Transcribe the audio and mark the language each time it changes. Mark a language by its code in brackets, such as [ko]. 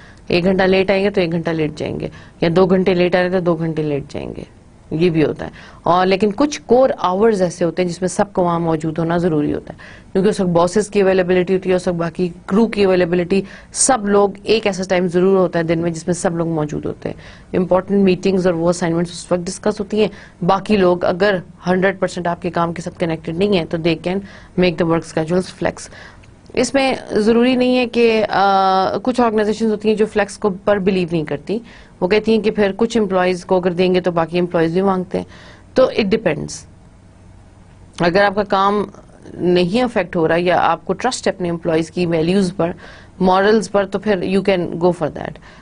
[ur] 1 گھنٹہ لیٹ آئیں گے تو 1 گھنٹہ لیٹ جائیں گے, یا 2 گھنٹے لیٹ آ رہے تو 2 گھنٹے لیٹ جائیں گے. یہ بھی ہوتا ہے. اور لیکن کچھ کور آورز ایسے ہوتے ہیں جس میں سب کو وہاں موجود ہونا ضروری ہوتا ہے, کیونکہ اس وقت باسز کی اویلیبلٹی ہوتی ہے, اس وقت باقی کرو کی اویلیبلٹی, سب لوگ ایک ایسا ٹائم ضرور ہوتا ہے دن میں جس میں سب لوگ موجود ہوتے ہیں. امپورٹنٹ میٹنگز اور وہ اسائنمنٹس اس وقت ڈسکس ہوتی ہیں. باقی لوگ اگر 100% آپ کے کام کے ساتھ کنیکٹڈ نہیں ہیں تو [en] They can make the work schedules flex. [ur] اس میں ضروری نہیں ہے کہ کچھ آرگنائزیشن ہوتی ہیں جو فلیکس کو پر بلیو نہیں کرتی. وہ کہتی ہیں کہ پھر کچھ امپلائیز کو اگر دیں گے تو باقی امپلائیز بھی مانگتے ہیں. تو [en] It depends. [ur] اگر آپ کا کام نہیں افیکٹ ہو رہا یا آپ کو ٹرسٹ ہے اپنے امپلائیز کی ویلیوز پر, مورلز پر, تو پھر [en] You can go for that.